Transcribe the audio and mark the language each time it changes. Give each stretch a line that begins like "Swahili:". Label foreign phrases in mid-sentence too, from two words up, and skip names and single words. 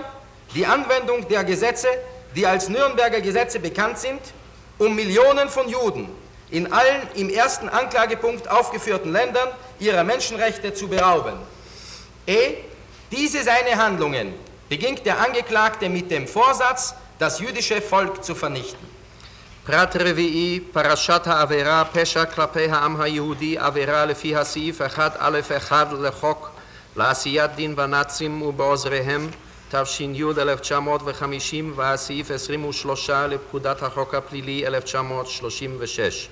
German: Die Anwendung der Gesetze, die als Nürnberger Gesetze bekannt sind, um Millionen von Juden in allen im ersten Anklagepunkt aufgeführten Ländern ihrer Menschenrechte zu berauben. Diese seine Handlungen beginnt der Angeklagte mit dem Vorsatz, das jüdische Volk zu vernichten.
Hebrew: פרט רביעי, פרשת העבירה, פשע כלפי העם היהודי, עבירה לפי הסעיף 1א1 לחוק לעשיית דין בנאצים ובעוזריהם, תש"י 1950, והסעיף 23 לפקודת החוק הפלילי 1936.